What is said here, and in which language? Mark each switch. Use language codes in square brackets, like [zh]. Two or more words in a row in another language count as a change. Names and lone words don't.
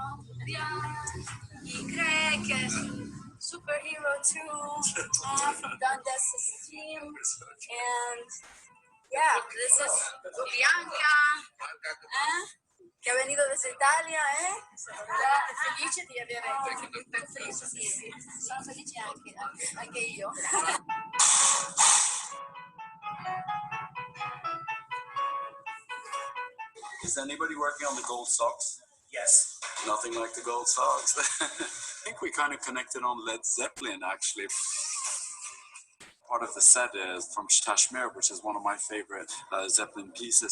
[es] Y cree que es [en] superhero too, from Dundas' team. And yeah, this is Bianca, [it] che [es] ha venido desde Italia, [it] felice di avere, felice, sì, sono felice anche io. [en] Is anybody working on the gold socks? Yes. Nothing like the gold socks. I think we kind of connected on Led Zeppelin, actually. Part of the set is from Kashmir, which is one of my favorite Zeppelin pieces.